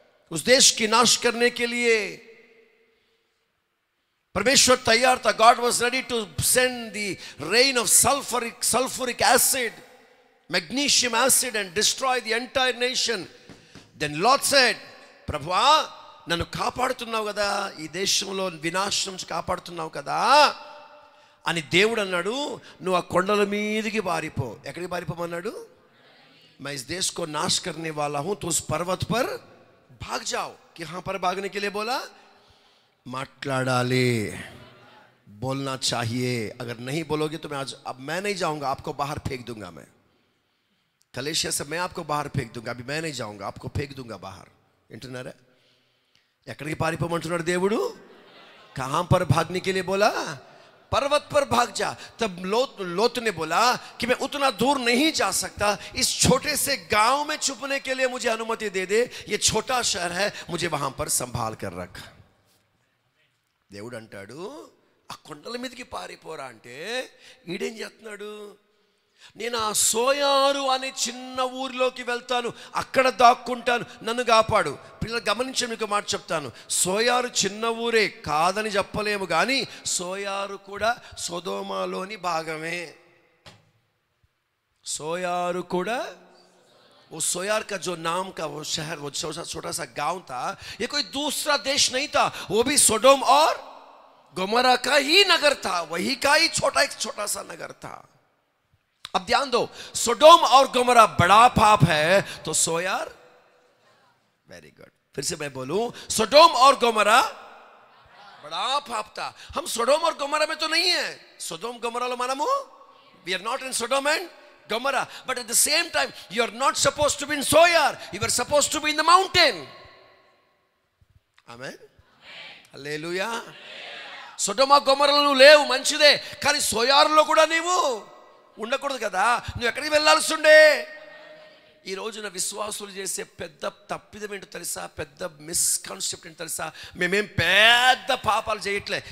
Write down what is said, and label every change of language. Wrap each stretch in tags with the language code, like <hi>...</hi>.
<hi>उस देश की नाश करने के लिए परमेश्वर तैयार था.</hi> <en>God was ready to send the rain of sulfuric acid, magnesium acid and destroy the entire nation. Then Lord said,</en> <te>ప్రభువా నన్ను కాపాడుతున్నావు కదా, ఈ దేశంలో వినాశనం నుంచి కాపాడుతున్నావు కదా అని దేవుడు అన్నాడు. నువ్వు ఆ కొండల మీదకి పారిపో. ఎక్కడికి పారిపోమన్నాడు?</te> <hi>मैं इस देश को नाश करने वाला हूं तो उस पर्वत पर भाग जाओ. कहां पर भागने के लिए बोला?</hi> <te>माట్లాడాలి,</te> <hi>बोलना चाहिए. अगर नहीं बोलोगे तो मैं आज अब मैं नहीं जाऊंगा, आपको बाहर फेंक दूंगा. मैं कलेशिया से मैं आपको बाहर फेंक दूंगा. अभी मैं नहीं जाऊंगा, आपको फेंक दूंगा बाहर.</hi> <te>వింటున్నారా? ఎక్కడికి పారిపోమంటున్నాడు దేవుడు?</te> <hi>कहां पर भागने के लिए बोला? पर्वत पर भाग जा. तब लोत ने बोला कि मैं उतना दूर नहीं जा सकता, इस छोटे से गांव में छुपने के लिए मुझे अनुमति दे दे. ये छोटा शहर है, मुझे वहां पर संभाल कर रख.</hi> <te>దేవుడు అంటాడు ఆ కొండల మీదకి పారిపోరా అంటే ఈడేం చేస్తున్నాడు? నేను ఆ సోయారు అనే చిన్న ఊరిలోకి వెళ్తాను, అక్కడ దాక్కుంటాను, నన్ను కాపాడు. పిల్లలు గమనించండి, మీకు మాట చెప్తాను. సోయారు చిన్న ఊరే కాదని చెప్పలేము, కానీ సోయారు కూడా సొదొమలోని భాగమే. సోయారు కూడా</te> <hi>वो सोयार का जो नाम का वो शहर, वो छोटा सा गांव था, ये कोई दूसरा देश नहीं था. वो भी सोडोम और गोमोरा का ही नगर था, वही का ही एक छोटा सा नगर था. अब ध्यान दो, सोडोम और गोमोरा बड़ा पाप है तो सोयार,</hi> <en>very good,</en> <hi>फिर से मैं बोलूं, सोडोम और गोमोरा बड़ा पाप था। हम सोडोम और गोमोरा में तो नहीं है।</hi> <te>सोडोम गोमोरा लो మనము,</te> <en>we are not in Sodom and Gomorrah, but at the same time you are not supposed to be in Soyar. You are supposed to be in the mountain.</en> <te>Amen. హల్లెలూయా. సొడొమ గొమొర్రాలో నువ్వు లేవు, మంచిదే, కానీ సోయారులో కూడా నీవు ఉండకూడదు కదా. నువ్వు ఎక్కడికి వెళ్ళాల్సి ఉండే? ఈ రోజున విశ్వాసులు చేసే పెద్ద తప్పిదం ఏంటో తెలుసా? పెద్ద మిస్కాన్సెప్ట్ ఏంటో తెలుసా? మేమేం పెద్ద పాపాలు చేయట్లే.</te>